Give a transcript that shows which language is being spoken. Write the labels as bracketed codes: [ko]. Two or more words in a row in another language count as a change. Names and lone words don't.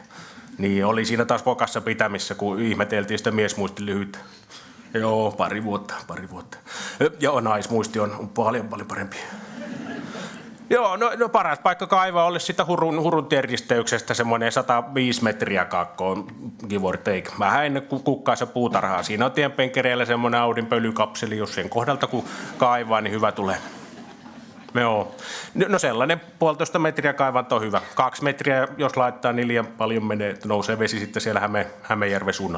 [fi] Niin, oli siinä taas pokassa pitämissä, kun ihmeteltiin sitä miesmuistin lyhyyttä. Joo, pari vuotta. Joo, naismuisti on paljon parempi. Joo, no paras paikka kaivaa olisi sitä Hurun tieristeyksestä semmoinen 105 metriä kakkoon, [en] give or take. [fi] Vähän ennen kuin kukkaisa puutarhaa. Siinä on tienpenkereillä semmoinen Audin pölykapseli, jos sen kohdalta kun kaivaa, niin hyvä tulee. Joo. No sellainen 1,5 metriä kaivanto on hyvä. 2 metriä, jos laittaa, niin liian paljon menee, että nousee vesi sitten siellä Hämeenjärven suunnalla.